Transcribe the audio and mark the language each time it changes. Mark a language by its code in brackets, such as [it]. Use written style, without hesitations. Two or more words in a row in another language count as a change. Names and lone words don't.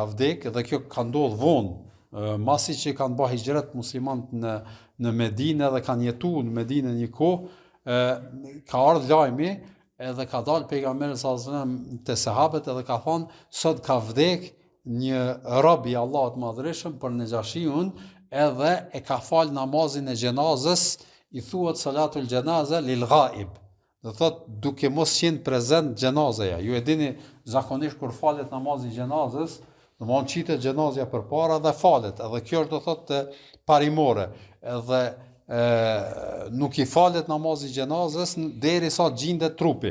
[sq] vdek, dhe kjo ka ndodhur vonë, masi që kanë bërë hijret muslimanët në Medinë dhe kanë jetuar në Medinë një kohë, ka ardhur lajmi edhe ka dalë pejgamberi [ar] صلى الله عليه وسلم [sq] te sahabët edhe ka thonë sot ka vdek një rob i Allahut Madhërisëm për Nexhashiun, edhe e ka fal namazin e xhenazës, i thuhet [ar] صلاة الجنازة للغائب. [sq] Do thot duke mos qenë prezent xhenazaja. Ju e dini zakonisht kur falet namazi i xhenazës, domthonë qitet xhenazja përpara dhe falet, edhe kjo është do thotë parimore. Edhe nuk i falet namazi i xhenazës derisa gjendet trupi.